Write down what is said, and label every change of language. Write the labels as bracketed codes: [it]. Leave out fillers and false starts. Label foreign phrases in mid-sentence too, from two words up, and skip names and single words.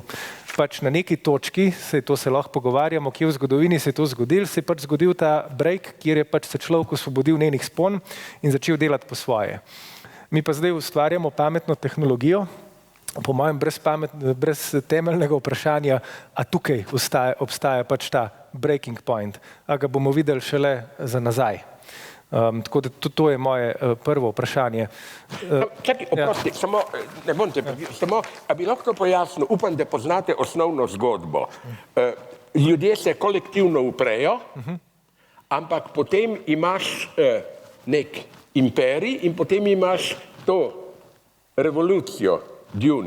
[sl] Pač na neki točki, to se lahko pogovarjamo, kje v zgodovini se je to zgodil, se je pač zgodil ta break, kjer je pač se človek osvobodil njenih spon in začel delati po svoje. Mi pa zdaj ustvarjamo pametno tehnologijo, po mojem brez temeljnega vprašanja, a tukaj obstaja pač ta [en] breaking point, [sl] a ga bomo videli šele za nazaj. Tako da to je moje prvo vprašanje. Čakaj, oprosti, samo, ne bom te povedal, samo, a bi lahko pojasnil, upam, da poznate osnovno zgodbo. Ljudje se kolektivno uprejo, ampak potem imaš nek imperij in potem imaš to revolucijo, Dune.